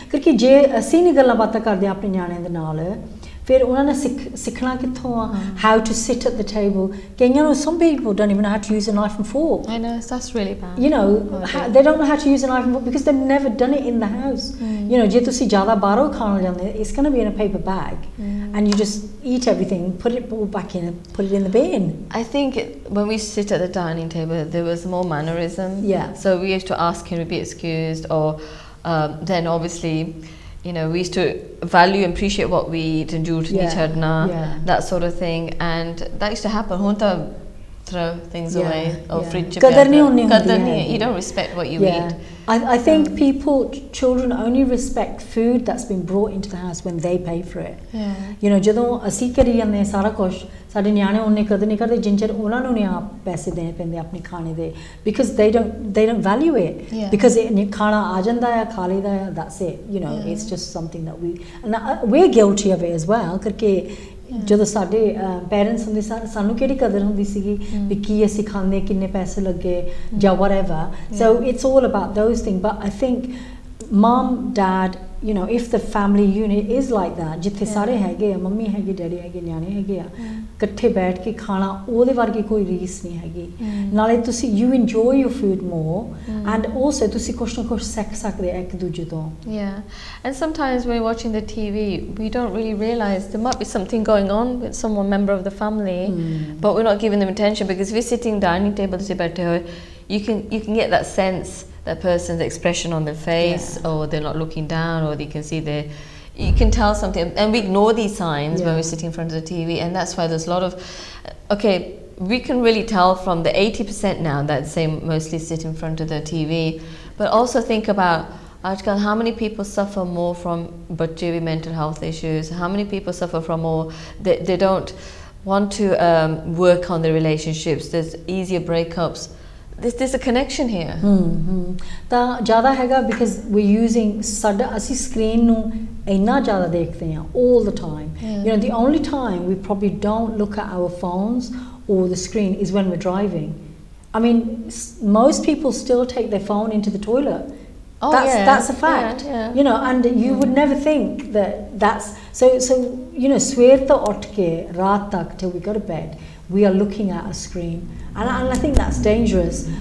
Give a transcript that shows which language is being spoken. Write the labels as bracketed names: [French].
[English] Because [Punjabi] ਜੇ ਅਸੀਂ ਨਹੀਂ ਗੱਲਾਂ ਬਾਤਾਂ ਕਰਦੇ ਆਪਣੇ ਨਿਆਣਿਆਂ ਦੇ ਨਾਲ, ਫਿਰ ਉਹਨਾਂ ਨੇ ਸਿੱਖਣਾ ਕਿੱਥੋਂ ਆ? [English] How to sit at the table. [Punjabi] ਕਈਆਂ ਨੂੰ, [English] some people don't even know how to use a knife and fork. I know, that's really bad. You know, they don't know how to use a knife and fork because they've never done it in the house. You know, [Punjabi] ਜੇ ਤੁਸੀਂ ਜ਼ਿਆਦਾ ਬਾਹਰੋਂ ਖਾਣ ਜਾਂਦੇ, [English] it's going to be in a paper bag, and you just eat everything, put it all back in, put it in the bin. I think when we sit at the dining table, there was more mannerism. Yeah. So we used to ask, can we be excused? Or then obviously, you know, we used to value and appreciate what we eat and do to each other, that sort of thing. And that used to happen. Hunta throw things away or fridge. You don't respect what you eat. I think children only respect food that's been brought into the house when they pay for it. You know, [Punjabi] ਜਦੋਂ ਅਸੀਂ ਕਰੀ ਜਾਂਦੇ ਸਾਰਾ ਕੁਝ, ਸਾਡੇ ਨਿਆਣੇ ਉਹਨੇ ਕਦੇ ਨਹੀਂ ਕਰਦੇ ਜਿੰਜਰ ਉਹਨਾਂ ਨੂੰ ਨਹੀਂ ਆਪ ਪੈਸੇ ਦੇਣੇ ਪੈਂਦੇ ਆਪਣੇ ਖਾਣੇ ਦੇ, [English] because they don't value it. Because it [Punjabi] ਖਾਣਾ ਆ ਜਾਂਦਾ ਹੈ, ਖਾ ਲਈਦਾ ਹੈ, [English] that's it. You know, it's just something that we're guilty of it as well. [Punjabi] ਕਰਕੇ ਜਦੋਂ ਸਾਡੇ ਪੇਰੈਂਟਸ ਹੁੰਦੇ ਸਾਨੂੰ ਕਿਹੜੀ ਕਦਰ ਹੁੰਦੀ ਸੀਗੀ ਵੀ ਕੀ ਅਸੀਂ ਖਾਂਦੇ, ਕਿੰਨੇ ਪੈਸੇ ਲੱਗੇ ਜਾਂ whatever. [English] So it's all about those things. But I think mom, dad, you know, if the family unit is like that, [Punjabi] ਜਿੱਥੇ ਸਾਰੇ ਹੈਗੇ ਆ, ਮੰਮੀ ਹੈਗੀ, ਡੈਡੀ ਹੈਗੇ, ਨਿਆਣੇ ਹੈਗੇ ਆ, ਇਕੱਠੇ ਬੈਠ ਕੇ ਖਾਣਾ, ਉਹਦੇ ਵਰਗੀ ਕੋਈ ਰੀਸ ਨਹੀਂ ਹੈਗੀ. ਨਾਲੇ ਤੁਸੀਂ [English] you enjoy your food more, and also [Punjabi] ਤੁਸੀਂ ਕੁਛ ਨਾ ਕੁਛ ਸਿੱਖ ਸਕਦੇ ਇੱਕ ਦੂਜੇ ਤੋਂ. [English] And sometimes when we're watching the TV, we don't really realize there might be something going on with someone, member of the family, but we're not giving them attention, because if we're sitting dining table, you can get that sense, that person's expression on their face, or they're not looking down, or you can see you can tell something, and we ignore these signs when we're sitting in front of the TV. And that's why there's a lot of we can really tell from the 80% now that they mostly sit in front of the TV. But also think about how many people suffer more from mental health issues, how many people suffer from more they don't want to work on their relationships, there's easier breakups. There's a connection here. [Punjabi] ਤਾਂ ਜ਼ਿਆਦਾ ਹੈਗਾ [English] because we're using [Punjabi] ਅਸੀਂ screen ਨੂੰ ਇੰਨਾ ਜ਼ਿਆਦਾ ਦੇਖਦੇ ਹਾਂ [English] all the time. You know, the only time we probably don't look at our phones or the screen is when we're driving. I mean, most people still take their phone into the toilet. That's a fact. You know, and you would never think that's so you know, swear to [Punjabi] ਉੱਠ ਕੇ ਰਾਤ ਤੱਕ [English] till we go to bed we are looking at a screen, and I think that's dangerous.